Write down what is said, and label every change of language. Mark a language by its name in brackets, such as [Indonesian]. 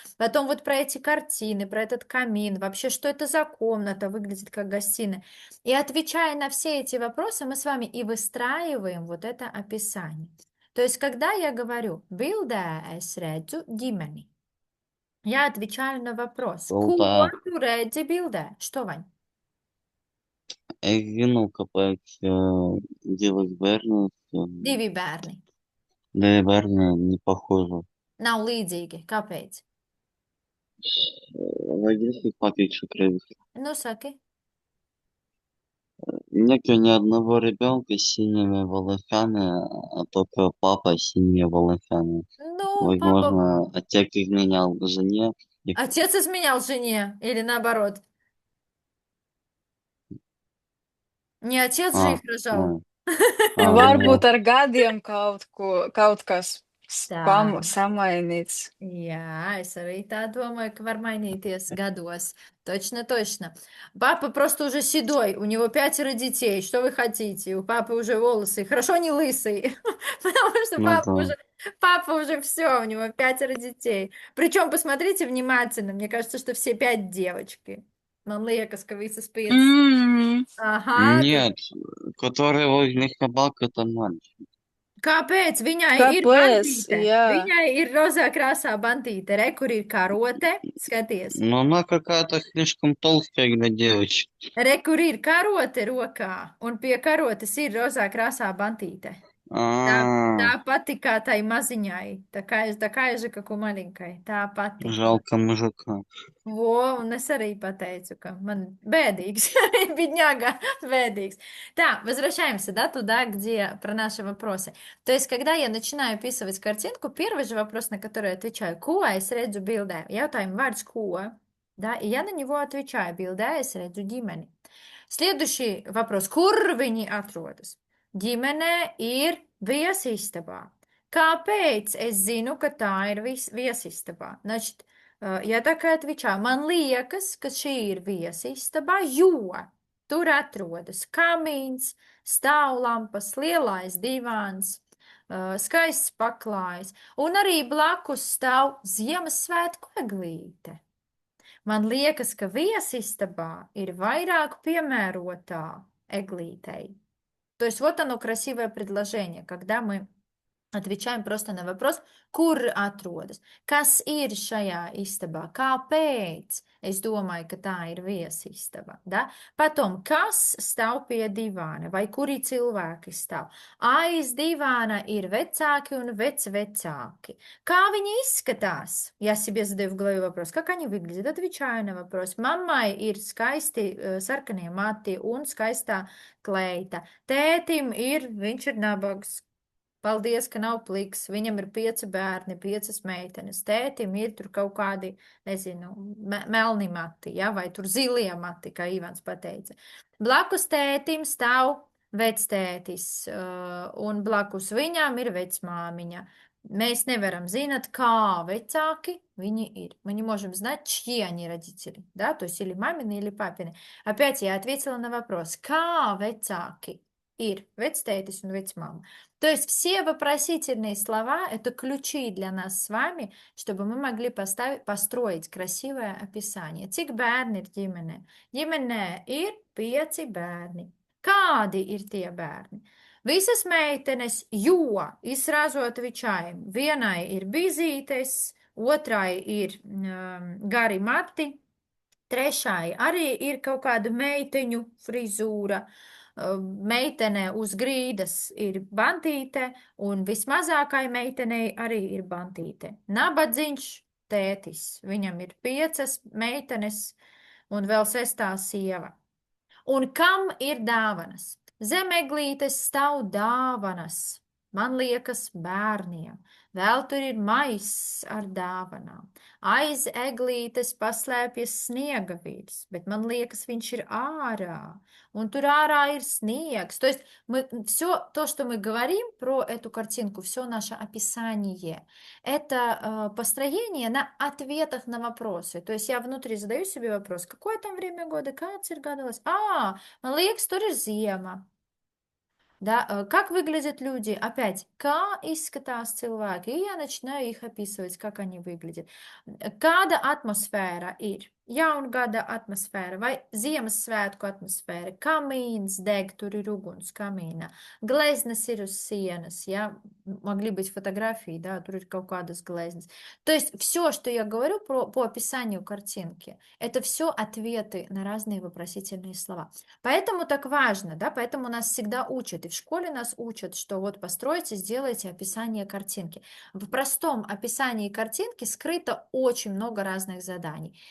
[Russian] Потом вот про эти картины, про этот камин, вообще, что это за комната, выглядит как гостиная. И отвечая на все эти вопросы, мы с вами и выстраиваем вот это описание. То есть, когда я говорю [Latvian] «Bildē es redzu ģimeni», [Russian] я отвечаю на вопрос «Ko Круто. [Latvian] tu redzi bildē?» [Russian] Что, Вань? [Latvian] Зину kāpēc divas bērnas, Divi bērni. divi bērni nepохожи. Nav līdzīgi. Kāpēc? Логически pateikšu krieviski. Nu, saki. [Russian] Нету ни одного ребенка с синими волосами, а только папа с синими волосами. Ну, папа... Возможно, отец изменял жене. И... Отец изменял жене или наоборот? Не отец же их рожал. [Latvian] Varbūt ar gadiem kaut kas Tā. samainīts. Jā, es arī tā domаю, ka var mainīties gados. [Russian] Точно, точно. Папа просто уже седой, у него 5 детей. Что вы хотите? У папы уже волосы. Хорошо, не лысый. Потому что папа уже все, у него 5 детей. Причем, посмотрите внимательно, мне кажется, что все 5 девочки. [Latvian] Man liekas, ka visas 5. Aha, [Russian] Нет, который возле собак, это мальчик. [Latvian] Kāpēc? Viņai ir Kāpēc? bantīte. Jā. Viņai ir rozā krāsā bantīte. Re, kur ir karote. Skaties. [Russian] Но она какая-то слишком толстая для девочек. [Latvian] Re, kur ir karote rokā. Un pie karotes ir rozā krāsā bantīte. Tā, А, tā pati kā tai maziņai, [Russian] такая же, как у маленькой. [Latvian] Tā pati. [Russian] жалко мужика. [Latvian] Vo, un es arī pateicu, ka man бедīgs, бедняга, бедīgs. [Russian] Так, возвращаемся, да, туда, где про наши вопросы. То есть, когда я начинаю описывать картинку, первый же вопрос, на который я отвечаю, [Latvian] ko es redzu bildē? Jautājumi vārds ko, [Russian] да, и я на него отвечаю, [Latvian] bildē es redzu ģimeni. [Russian] Следующий вопрос, [Latvian] kur viņi atrodas? Ģimene ir viesistabā. Kāpēc es zinu, ka tā ir viesistabā? [Russian] Значит, я такая отвечаю, [Latvian] man liekas, ka šī ir viesistaba, jo tur atrodas kamīns, stāvlampas, lielais divāns, skaists paklājs, un arī blakus stāv Ziemassvētku eglīte. Man liekas, ka viesistabā ir vairāk piemērotā eglītei. [Russian] То есть вот оно красивое предложение, когда мы отвечаем просто на вопрос, [Latvian] kur atrodas, kas ir šajā istabā, kāpēc es domāju, ka tā ir viesistaba. [Russian] Da? [Latvian] Потом, kas stāv pie divāna vai kuri cilvēki stāv. Aiz divāna ir vecāki un vecvecāki. Kā viņi izskatās? [Russian] Я себе задаю в голове вопрос, как они выглядят? Отвечаю на вопрос. [Latvian] Mammai ir skaisti sarkanie mati un skaistā kleita. Tētim ir, viņš ir nabags. Paldies, ka nav pliks. Viņam ir 5 bērni, 5 meitenes. Tētim ir tur kaut kādi, nezinu, melni mati, ja, vai tur zilie mati, kā Ivans pateica. Blakus tētim stāv vectētis, un blakus viņām ir vecmāmiņa. Mēs nevaram zināt, kā vecāки viņi ir. [Russian] Мы не можем знать, чьи они родители, да, то есть или мамины, или папины. Опять я ответила на вопрос, [Latvian] kā vecāki ir vectētis un vecmāma. [Russian] То есть все вопросительные слова– это ключи для нас с вами, чтобы мы могли построить красивое описание. [Latvian] Cik bērni ir ģimenē? Ģimenē ir 5 bērni. Kādi ir tie bērni? Visas meitenes, jo, [Russian] и сразу отвечаем. [Latvian] Vienai ir bizītes, otrai ir gari mati, trešai arī ir kaut kāda meiteņu frizūra. Meitene uz grīdas ir bantīte, un vismazākai meitenei arī ir bantīte. Nabadzīņš tētis, viņam ir 5 meitenes un vēl 6. sieva. Un kam ir dāvanas? Zem eglītes stāv dāvanas. Man liekas, bērniem. Vēl tur ir maiss ar dāvanām. Aiz eglītes paslēpjas sniega vīrs, bet man liekas, viņš ir ārā. Un тур ārā ir снег. [Russian] То есть все то, что мы говорим про эту картинку, все наше описание, это построение на ответах на вопросы. То есть я внутри задаю себе вопрос, какое там время года, [Latvian] kāds ir gadījums? Man liekas, tur ir ziema. [Russian] Да, как выглядят люди? [Latvian] Опять, kā izskatās cilvēki? [Russian] И я начинаю их описывать, как они выглядят. [Latvian] Kāda atmosfēra ir? Jaungada atmosfēra vai Ziemassvētku atmosfēra? Камīns deg, tur ir uguns камīna. Gleznas ir uz sienas, ja? [Russian] Могли быть фотографии, да, [Latvian] tur ir kaut kādas gleznas. [Russian] То есть все, что я говорю по описанию картинки, это все ответы на разные вопросительные слова. Поэтому так важно, да, поэтому нас всегда учат, и в школе нас учат, что вот постройте, сделайте описание картинки. В простом описании картинки скрыто очень много разных заданий.